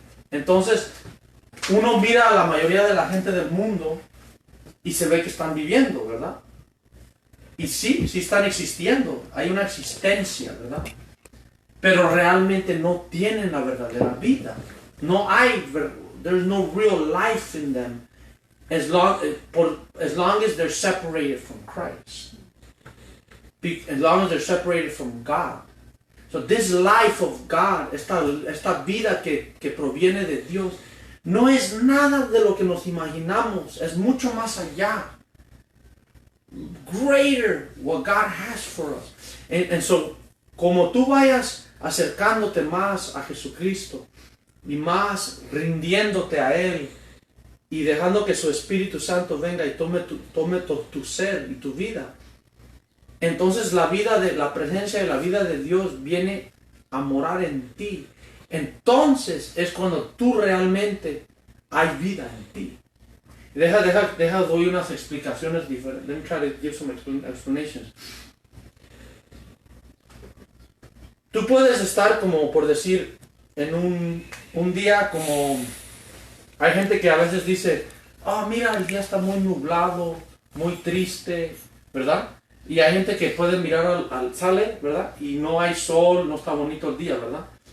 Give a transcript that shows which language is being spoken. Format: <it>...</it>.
<es>Entonces, uno mira a la mayoría de la gente del mundo y se ve que están viviendo, ¿verdad? Y sí están existiendo. Hay una existencia, ¿verdad? Pero realmente no tienen la verdadera vida. No hay,</es> <en>there's no real life in them as long as they're separated from Christ. As long as they're separated from God. So this life of God,</en> <es>esta vida que proviene de Dios, no es nada de lo que nos imaginamos. Es mucho más allá.</es> <en>Greater what God has for us. And so,</en> <es>como tú vayas acercándote más a Jesucristo y más rindiéndote a Él y dejando que su Espíritu Santo venga y tome tu ser y tu vida, entonces la presencia y la vida de Dios viene a morar en ti. Entonces es cuando tú realmente hay vida en ti. Doy unas explicaciones diferentes.</es> <en>Let me try to give some explanations.</en> <es>Tú puedes estar como, por decir, en un día como... Hay gente que a veces dice, mira, el día está muy nublado, muy triste, ¿verdad? Y hay gente que puede mirar sale, ¿verdad? Y no hay sol, no está bonito el día, ¿verdad?</es>